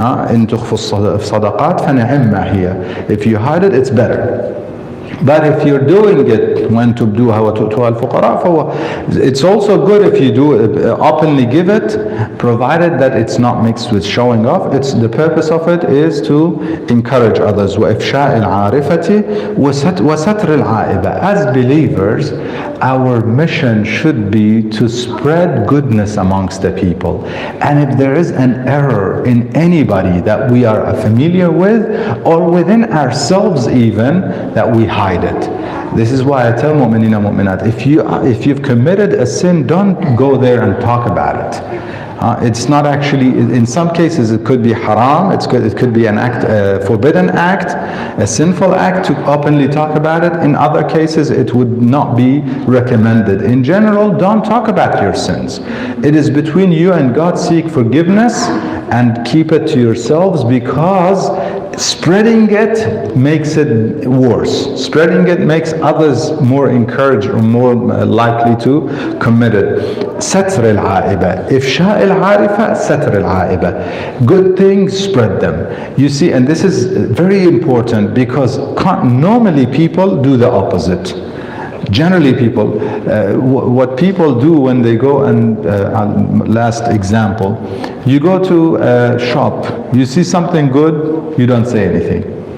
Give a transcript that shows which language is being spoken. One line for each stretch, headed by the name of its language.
Arabic: إن تخفوا الصدقات فنعم ما هي.
English: If you hide it, it's better. But if you're doing it, when
Arabic: تبدوها وتؤتوها الفقراء,
English: it's also good if you do it, openly give it, provided that it's not mixed with showing off. It's the purpose of it is to encourage others.
Arabic: وإفشاء العارفة وستر العائبة.
English: As believers, our mission should be to spread goodness amongst the people. And if there is an error in anybody that we are familiar with, or within ourselves even, that we hide it. This is why I tell
Arabic: mu'minina mu'minat,
English: if you've committed a sin, don't go there and talk about it. It's not actually, in some cases it could be haram, it could be an act, forbidden act, a sinful act to openly talk about it. In other cases it would not be recommended. In general, don't talk about your sins. It is between you and God. Seek forgiveness and keep it to yourselves, because spreading it makes it worse. Spreading it makes others more encouraged or more likely to commit it.
Arabic: ستر العائبة. إفشاء العارفة ستر العائبة.
English: Good things, spread them. You see, and this is very important, because normally people do the opposite. Generally people, what people do when they go and, last example, you go to a shop, you see something good, you don't say anything.